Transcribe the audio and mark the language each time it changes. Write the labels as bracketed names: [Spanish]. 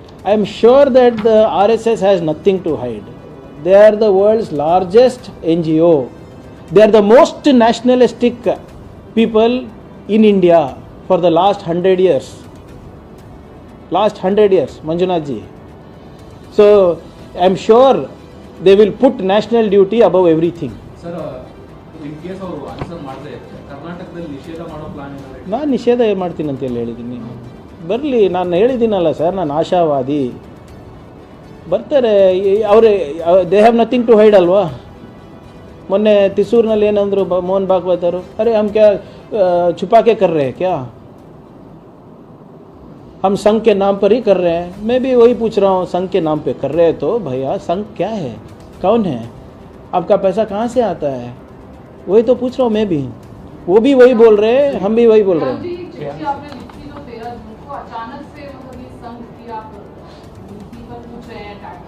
[English] I am sure that the RSS has nothing to hide. They are the world's largest NGO. They are the most nationalistic people in India for the last 100 years. Last 100 years, Manjunath ji. So, I am sure they will put national duty above everything. Sir, in case [Kannada] ಅವರು answer ಮಾಡದೆ ಕರ್ನಾಟಕದಲ್ಲಿ ನಿಷೇಧ ಮಾಡೋ plan ಏನಾದ್ರು? ನಾನು ನಿಷೇಧ ಮಾಡ್ತೀನಿ ಅಂತ ಹೇಳಿದ್ದೀನಿ. ಬರಲಿ, ನಾನು ಹೇಳಿದ್ದೀನಲ್ಲ ಸರ್, ನಾನು ಆಶಾವಾದಿ. ಬರ್ತಾರೆ ಅವರೇ, [English] they have nothing to hide [Kannada] ಅಲ್ವಾ? ಮೊನ್ನೆ ತಿಸೂರಿನಲ್ಲಿ ಏನಂದ್ರು ಮೋಹನ್ ಭಾಗವತ್ ಅವರು, [Hindi] ಅರೆ ಹಮ್ ಕ್ಯಾ छुपाके कर रहे हैं क्या? हम संघ के नाम पर ही कर रहे हैं. मैं भी वही पूछ रहा हूँ, संघ के नाम पे कर रहे हैं तो भैया संघ क्या है, कौन है, आपका पैसा कहाँ से आता है? वही तो पूछ रहा हूँ मैं भी. वो भी वही बोल रहे हैं, हम भी वही बोल रहे हैं. अचानक से मतलब ये संघ की आप नीति पर पूछ रहे हैं?